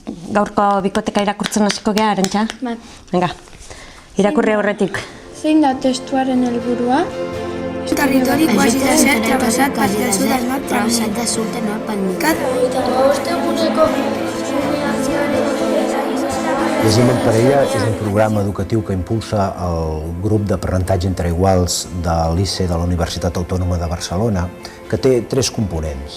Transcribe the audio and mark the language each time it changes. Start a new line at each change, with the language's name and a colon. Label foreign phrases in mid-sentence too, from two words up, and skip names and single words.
Basque: gaurko bikoteka irakurtzen hasiko gea, Arantxa? Bai. Venga, irakurri aurretik. Zein da testuaren helburua?
Catalan: Territori quasi desert travessat per del sud al nord travessat de sud a nord pel mig. Llegim en parella és un programa educatiu que impulsa el grup d'aprenentatge entre iguals de l'ICE de la Universitat Autònoma de Barcelona, que té 3 components.